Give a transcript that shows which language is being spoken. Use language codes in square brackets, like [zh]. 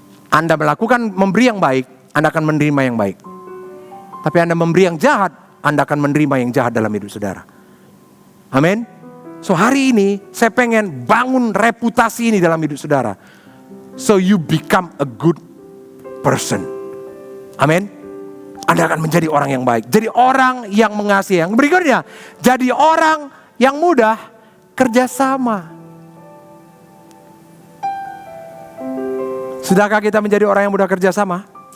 [id] Anda melakukan memberi yang baik, Anda akan menerima yang baik. Tapi Anda memberi yang jahat, Anda akan menerima yang jahat dalam hidup saudara. Amin. So hari ini saya pengen bangun reputasi ini dalam hidup saudara. [en] So you become a good person. [id] Amin. Anda akan menjadi orang yang baik. Jadi orang yang mengasihi. Yang berikutnya, jadi orang yang mudah kerjasama. Sudahkah kita menjadi orang yang mudah kerjasama?